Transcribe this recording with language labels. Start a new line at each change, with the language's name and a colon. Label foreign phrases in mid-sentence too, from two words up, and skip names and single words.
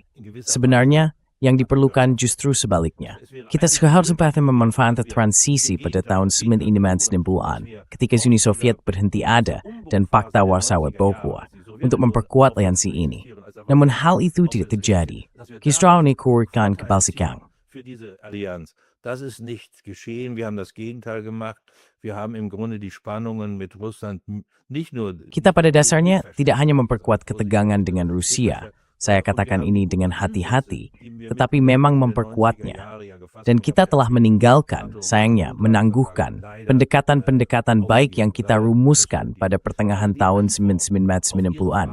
Indonesian: Sebenarnya, yang diperlukan justru sebaliknya. Kita seharusnya memanfaatkan transisi pada tahun 1990-an ketika Uni Soviet berhenti ada dan Pakta Warsawa bocor untuk memperkuat aliansi ini. Namun hal itu tidak terjadi. Kisra mengukurkan kebalikan.
German: Das ist nicht geschehen. Wir haben das Gegenteil gemacht. Wir haben im Grunde die Spannungen mit Russland nicht nur.
Indonesian: Kita pada dasarnya tidak hanya memperkuat ketegangan dengan Rusia. Saya katakan ini dengan hati-hati, tetapi memang memperkuatnya. Dan kita telah meninggalkan, sayangnya menangguhkan, pendekatan-pendekatan baik yang kita rumuskan pada pertengahan tahun 1990-an.